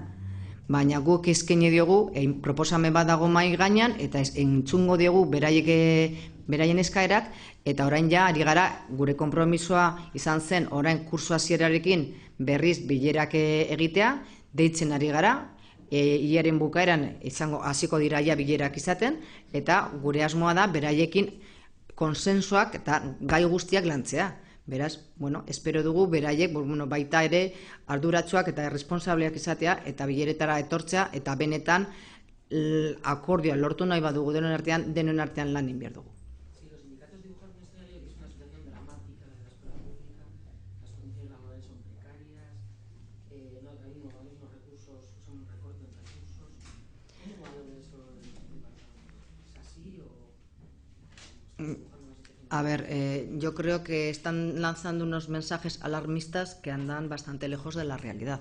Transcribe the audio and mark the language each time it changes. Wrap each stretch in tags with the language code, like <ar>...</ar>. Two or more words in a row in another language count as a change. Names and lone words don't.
<eu>Baina guk eskaini diogu, proposamen bat dago mai gainean, eta entzungo diogu beraien eskaerak, eta orain ja ari gara, gure konpromisoa izan zen, orain kurso hasierarekin berriz bilerak egitea, deitzen ari gara, hilaren bukaeran hasiko dira ja bilerak izaten, eta gure asmoa da beraiekin konsensuak eta gai guztiak lantzea. Beraz, bueno, espero dugu beraiek baita ere arduratsuak eta irresponsableak izatea eta bileretara etortzea, eta benetan akordioa lortu nahi badugu denon artean lan egin behar dugu.</eu> <es>Los sindicatos dibujan un escenario que es una situación dramática de la escuela pública, las condiciones laborales son precarias, no hay unos recursos, son un recorte en recursos. ¿Cómo valora eso el departamento? ¿Es así o A ver, yo creo que están lanzando unos mensajes alarmistas que andan bastante lejos de la realidad.</es>